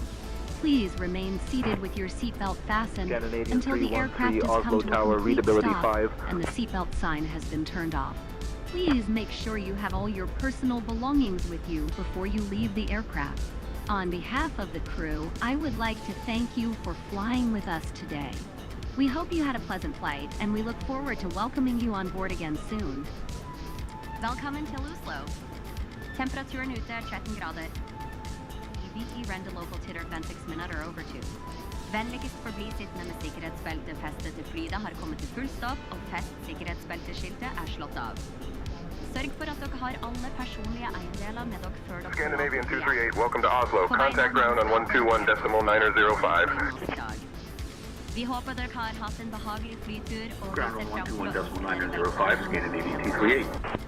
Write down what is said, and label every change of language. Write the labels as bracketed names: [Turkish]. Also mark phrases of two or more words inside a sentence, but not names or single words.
[English] Please remain seated with your seatbelt fastened until the aircraft has come to a complete stop and the seatbelt sign has been turned off. Please make sure you have all your personal belongings with you before you leave the aircraft. On behalf of the crew, I would like to thank you for flying with us today. We hope you had a pleasant flight, and we look forward to welcoming you on board again soon. [Norwegian] Velkommen til Oslo. Temperaturen ute er 13 grader. EVE render local titter 26 minutter over 2. Vennligst forbli sittende med sikkerhetsbeltet festet til flyet har kommet til full stopp, og fest sikkerhetsbelteskiltet er slått av. Sørg for at dere har alle personlige eiendeler med dere før dere [English] Scandinavian 238, welcome to Oslo. Contact ground on 121.905. [Norwegian] Vi håper dere har hatt en behagelig flytur og [English] Ground on 121.905, Scandinavian 238.